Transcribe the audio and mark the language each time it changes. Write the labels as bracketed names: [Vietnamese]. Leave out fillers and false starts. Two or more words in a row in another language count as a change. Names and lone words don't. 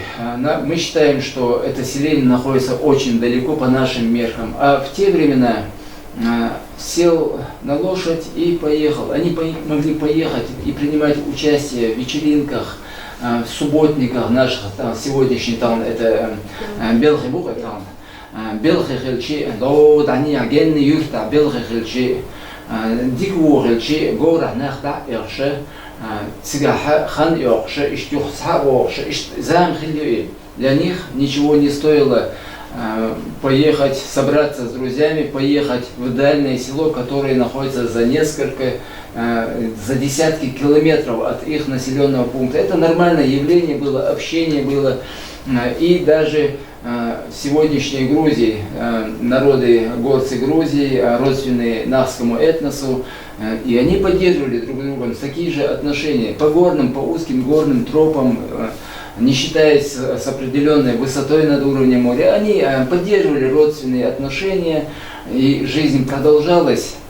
[Russian] Мы считаем, что это селение находится очень далеко по нашим меркам. А в те времена сел на лошадь и поехал. Они могли поехать и принимать участие в вечеринках, в субботниках наших, сегодняшний там, это Белхибук, Белхихилчи, Лоудани, Агенни, Юрта, Белхихилчи, Диквухилчи, Гора, Нахта, Ирше, Цигахан, Ирше, Иштюхса, Ирше, Замхилюи. Для них ничего не стоило поехать, собраться с друзьями, поехать в дальнее село, которое находится за десятки километров от их населенного пункта. Это нормальное явление было, общение было. И даже в сегодняшней Грузии, народы горцы Грузии, родственные нахскому этносу, и они поддерживали друг друга такие же отношения по горным, по узким горным тропам, не считаясь с определенной высотой над уровнем моря, они поддерживали родственные отношения, и жизнь продолжалась.